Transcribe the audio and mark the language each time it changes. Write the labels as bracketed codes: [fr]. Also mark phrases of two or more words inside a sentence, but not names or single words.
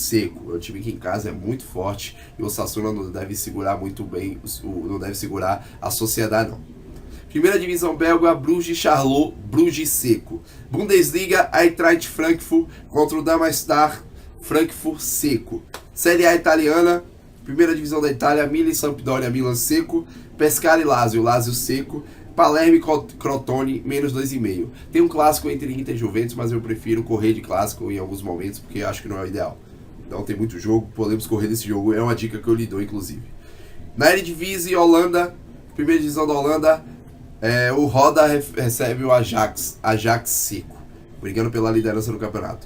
[pt] É um time que em casa é muito forte e o Osasuna não deve segurar muito bem, não deve segurar a Sociedad não. Primeira divisão belga, Bruges Charleroi, Bruges seco. Bundesliga, Eintracht Frankfurt contra o Damastar, Frankfurt seco. Série A italiana, primeira divisão da Itália, Milan e Sampdoria, Milan seco. Pescara e Lazio, Lazio seco. Palermo e Crotone, menos 2,5. Tem um clássico entre Inter e Juventus, mas eu prefiro correr de clássico em alguns momentos, porque acho que não é o ideal. Então tem muito jogo, podemos correr desse jogo, é uma dica que eu lhe dou, inclusive. Na Eredivisie, Holanda, primeira divisão da Holanda, o Roda recebe o Ajax seco, brigando pela liderança no campeonato.